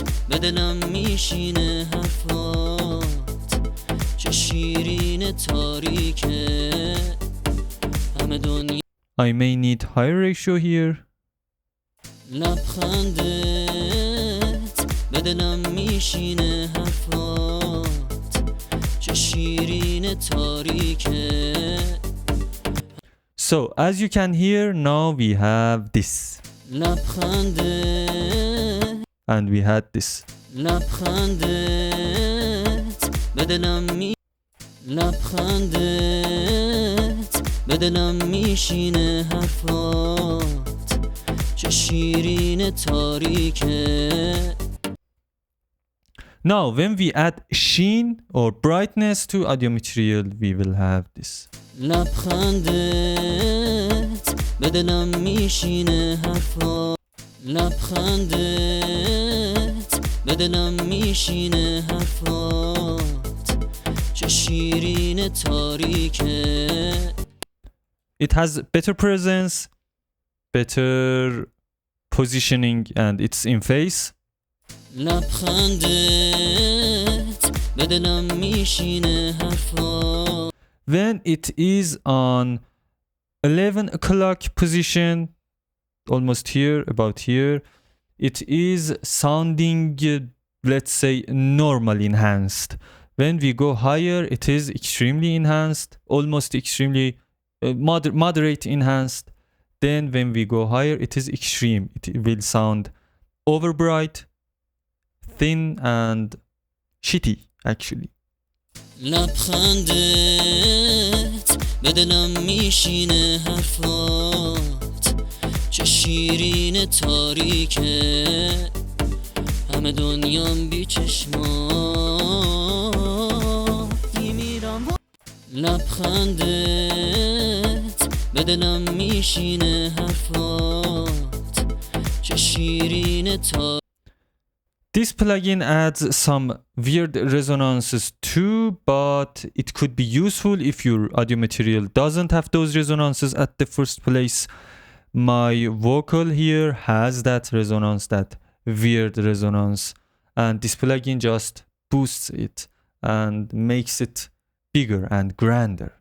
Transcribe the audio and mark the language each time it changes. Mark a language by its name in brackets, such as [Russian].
[Persian] بدنم میشینه حرفات چه شیرین تاریکه همه دنیا. [English] I may need higher ratio here. [Persian] لبخندت بدنم میشینه حرفات چه شیرین تاریکه. [English] So as you can hear, now we have this. [Persian] لبخندت [English] and we had this. [Persian] لبخندت بدنم میشینه حرفات چه شیرین تاریکه. [English] Now when we add sheen or brightness to audio material, we will have this. [Persian] لبخندت بدنم میشینه حرفات لبخندت بدنم میشینه حرفات چه شیرین تاریکه. [English] It has better presence, better positioning, and it's in phase. [Persian] لبخندت بدنم میشینه حرفات. [English] When it is on 11 o'clock position, almost here, about here, it is sounding, let's say, normal enhanced. When we go higher, it is extremely enhanced, almost extremely moderate enhanced. Then when we go higher, it is extreme. It will sound over bright, thin, and shitty actually. [Persian] لبخندت بدنم میشینه حرفات چه شیرین تاریکه همه دنیام بی چشمات میمیرم. لبخندت بدنم میشینه حرفات چه شیرین تاریکه. [English] This plugin adds some weird resonances too, but it could be useful if your audio material doesn't have those resonances at the first place. My vocal here has that resonance, that weird resonance, and this plugin just boosts it and makes it bigger and grander.